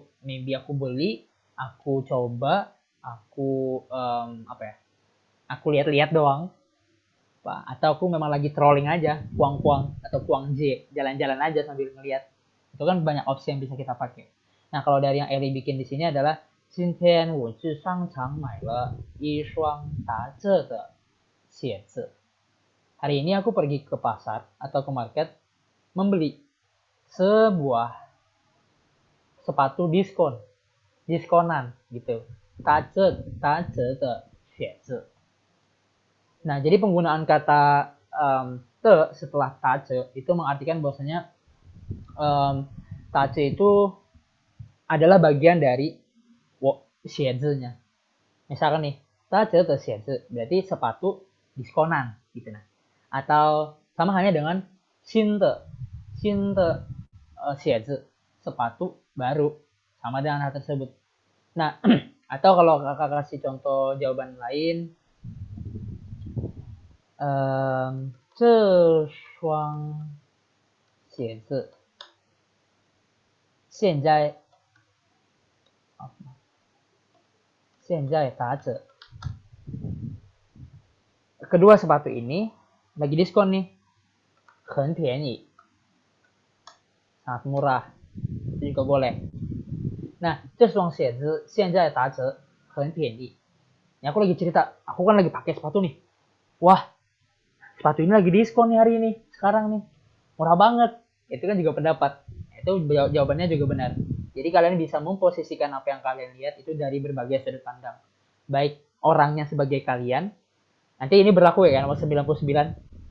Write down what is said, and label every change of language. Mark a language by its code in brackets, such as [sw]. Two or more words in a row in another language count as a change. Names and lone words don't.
[id] Maybe aku beli, aku coba, aku aku lihat-lihat doang. Atau aku memang lagi trolling aja, kuang-kuang atau kuang J, jalan-jalan aja sambil ngeliat. Itu kan banyak opsi yang bisa kita pakai. Nah, kalau dari yang Ellie bikin di sini adalah [zh] 今天我去商场买了一双打折的鞋子. [id] Hari ini aku pergi ke pasar atau ke market membeli sebuah sepatu diskonan gitu. [zh] 打折的鞋子. [id] Nah, jadi penggunaan kata te setelah tace itu mengartikan bahwasanya tace itu adalah bagian dari xiezi-nya. Misalkan nih, [zh] 打折的鞋子 [id] berarti sepatu diskonan gitu nah. Atau sama halnya dengan [zh] 新的鞋子, [id] sepatu baru, sama dengan hal tersebut. Nah, atau kalau kakak kasih contoh jawaban lain, [zh] 这双鞋子现在打折. [id] Kedua sepatu ini lagi diskon nih, [zh] 很便宜, [id] sangat murah, itu juga boleh. Nah, [zh] 这双鞋子现在打折很便宜. [id] Ini aku lagi cerita, aku kan lagi pakai sepatu nih. Wah, sepatu ini lagi diskon nih hari ini, sekarang nih, murah banget. Itu kan juga pendapat. Itu jawabannya juga benar. Jadi kalian bisa memposisikan apa yang kalian lihat itu dari berbagai sudut pandang. Baik orangnya sebagai kalian. Nanti ini berlaku ya kan, nomor 99.